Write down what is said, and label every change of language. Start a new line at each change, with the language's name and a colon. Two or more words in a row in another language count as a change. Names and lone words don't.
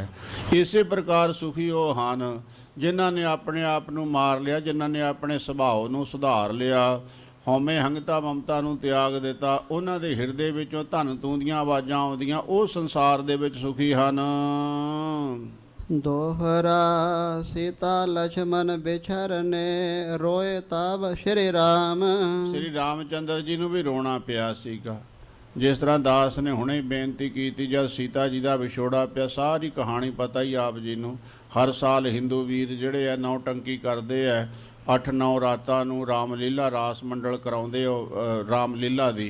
Punjabi: ਇਸੇ ਪ੍ਰਕਾਰ ਸੁਖੀ ਉਹ ਹਨ ਜਿਨ੍ਹਾਂ ਨੇ ਆਪਣੇ ਆਪ ਨੂੰ ਮਾਰ ਲਿਆ, ਜਿਨ੍ਹਾਂ ਨੇ ਆਪਣੇ ਸੁਭਾਅ ਨੂੰ ਸੁਧਾਰ ਲਿਆ, ਹਉਮੈ ਹੰਗਤਾ ਮਮਤਾ ਨੂੰ ਤਿਆਗ ਦਿੱਤਾ। ਉਹਨਾਂ ਦੇ ਹਿਰਦੇ ਵਿੱਚੋਂ ਧੰਨ ਤੂੰ ਦੀਆਂ ਆਵਾਜ਼ਾਂ ਆਉਂਦੀਆਂ, ਉਹ ਸੰਸਾਰ ਦੇ ਵਿੱਚ ਸੁਖੀ ਹਨ।
Hindi: दोहरा सीता लक्ष्मण बिछरने रोए तब श्री राम।
Punjabi: ਸ੍ਰੀ ਰਾਮਚੰਦਰ ਜੀ ਨੂੰ ਵੀ ਰੋਣਾ ਪਿਆ ਸੀਗਾ। ਜਿਸ ਤਰ੍ਹਾਂ ਦਾਸ ਨੇ ਹੁਣੇ ਬੇਨਤੀ ਕੀਤੀ, ਜਦ ਸੀਤਾ ਜੀ ਦਾ ਵਿਛੋੜਾ ਪਿਆ, ਸਾਰੀ ਕਹਾਣੀ ਪਤਾ ਹੀ ਆਪ ਜੀ ਨੂੰ। ਹਰ ਸਾਲ ਹਿੰਦੂ ਵੀਰ ਜਿਹੜੇ ਆ ਨੌਟੰਕੀ ਕਰਦੇ ਆ, 8-9 ਰਾਤਾਂ ਨੂੰ ਰਾਮਲੀਲਾ ਰਾਸ ਮੰਡਲ ਕਰਾਉਂਦੇ ਉਹ ਰਾਮਲੀਲਾ ਦੀ।